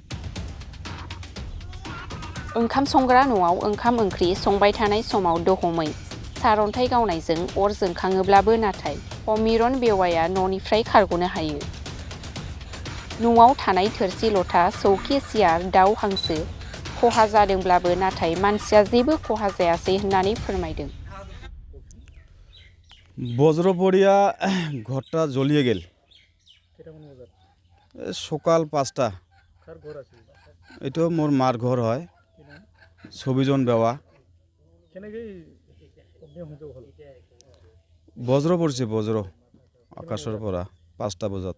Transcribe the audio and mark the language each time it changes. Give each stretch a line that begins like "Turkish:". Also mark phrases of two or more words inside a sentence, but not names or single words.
Bodo: ओंखाम संग्रा न'आव ओंखाम ओंख्रि संबाय थानाय समाव दहमै सारन्थाइ गावनायजों अर जोंखाङोब्लाबो नाथाय हमिरन बेवाया न'निफ्राय खारग'नो हायो। न'आव थानाय थोरसि लथा सौखि सियार दाउ हांसो खहा जादोंब्लाबो नाथाय मानसिया जेबो खहा जायासै होननानै फोरमायदों।
Bangla: বজ্র পড়িয়া ঘরটা জ্বলিয়ে গেল সকাল 5টা। এটা মোর মার ঘর হয় ছবিজন বেওয়া। বজ্র পড়ছে বজ্র আকাশের পরা 5টা বজাত।